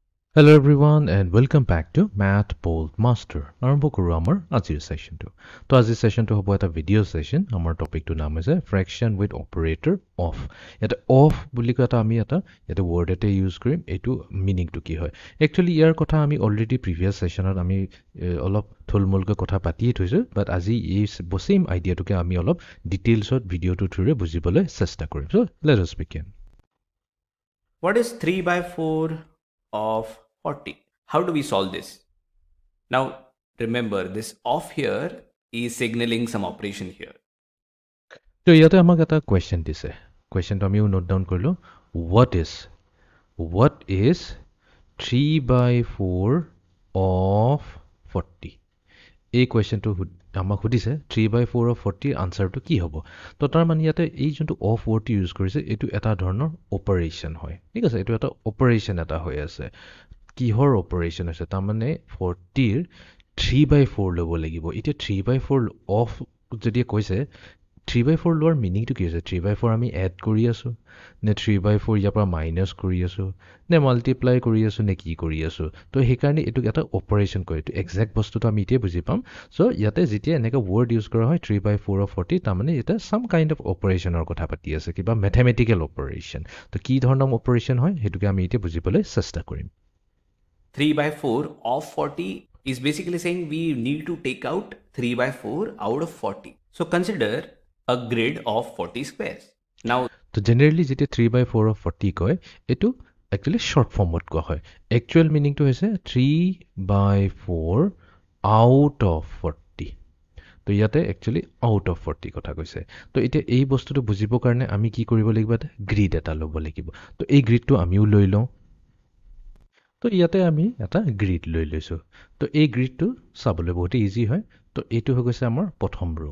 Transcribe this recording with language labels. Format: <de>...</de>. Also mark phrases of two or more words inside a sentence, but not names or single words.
<en>Hello everyone and welcome back to Math Bold Master.</en> <as>আৰম্ভ কৰো আমাৰ আজিৰ সেশনটো। তো আজিৰ সেশনটো হ'ব এটা ভিডিঅ' সেশন। আমাৰ টপিকটো নাম হৈছে</as> <en>fraction with operator of.</en> <as>এটা অফ বুলি কয় আমি এটা ৱৰ্ড এটা ইউজ কৰিম। এইটো মিনিংটো কি হয়? একচুৱেলি ইয়াৰ কথা আমি অলৰেডি</as> <en>previous session</en> <as>আমি অলপ থুলমূলকৈ কথা পাতিয়ে থৈছোঁ, বাট আজি এই</as> <en>same idea</en> <as>আমি অলপ ডিটেইলছত ভিডিঅ'টোৰ থ্ৰুৰে বুজিবলৈ চেষ্টা কৰিম।</as> <en>So let us begin. What is 3 by 4 of 40? How do we solve this? Now, remember this off here is signaling some operation here.</en> <as>তো ইয়াতে আমাক এটা কুৱেশ্যন দিছে। কুৱেশ্যনটো আমিও</as> <en>note down</en> <as>কৰিলোঁ। What is 3 by 4 of 40? এই কুৱেশ্যনটো আমাক সুধিছে</as> <en>3 by 4 of 40</en> <as>আনচাৰটো কি হ'ব? তো তাৰমানে ইয়াতে এই যোনটো অফ ৱৰ্ডটো ইউজ কৰিছে এইটো এটা ধৰণৰ অপাৰেশ্যন হয়। ঠিক আছে, এইটো এটা অপাৰেশ্যন এটা হৈ আছে। কিহৰ অপাৰেশ্যন হৈছে? তাৰমানে 40ৰ</as> <en>3 by 4</en> <as>ল'ব লাগিব। এতিয়া</as> <en>3 by 4 of</en> <as>যদি কৈছে</as> <en>3 by 4</en> <as>লোৱাৰ মিনিংটো কি হৈছে?</as> <en>3 by 4</en> <as>আমি এড কৰি আছোঁ নে</as> <en>3 by 4</en> <as>ইয়াৰ পৰা মাইনাছ কৰি আছোঁ নে মাল্টিপ্লাই কৰি আছোঁ নে কি কৰি আছোঁ? তো সেইকাৰণে এইটোক এটা অপাৰেশ্যন কয়। এইটো একজেক্ট বস্তুটো আমি এতিয়া বুজি পাম। চ' ইয়াতে যেতিয়া এনেকৈ</as> <en>word use</en> <as>কৰা হয়</as> <en>3 by 4 of 40,</en> <as>তাৰমানে এতিয়া</as> <en>some kind of operation</en> <as>কথা পাতি আছে, কিবা</as> <en>mathematical operation.</en> <as>তো কি ধৰণৰ অপাৰেশ্যন হয় সেইটোকে আমি এতিয়া বুজিবলৈ চেষ্টা কৰিম।</as> <en>3 by 4 of 40 is basically saying we need to take out 3 by 4 out of 40. So consider a grid of 40 squares. Now,</en> <as>তো জেনেৰেলি যেতিয়া</as> <en>3 by 4 of 40</en> <as>কয় এইটো একচুৱেলি</as> <en>short form</en> <as>কোৱা হয়। একচুৱেল মিনিংটো হৈছে</as> <en>3 by 4 out of 40।</en> <as>তো ইয়াতে একচুৱেলি</as> <en>out of 40</en> <as>কথা কৈছে। তো এতিয়া এই বস্তুটো বুজিবৰ কাৰণে আমি কি কৰিব লাগিব? এটা গ্ৰিড এটা ল'ব লাগিব। তো এই গ্ৰিডটো আমিও লৈ লওঁ। তো ইয়াতে আমি এটা গ্ৰিড লৈ লৈছোঁ। তো এই গ্ৰিডটো চাবলৈ বহুতে ইজি হয়। তো এইটো হৈ গৈছে আমাৰ প্ৰথম ৰ'।</as>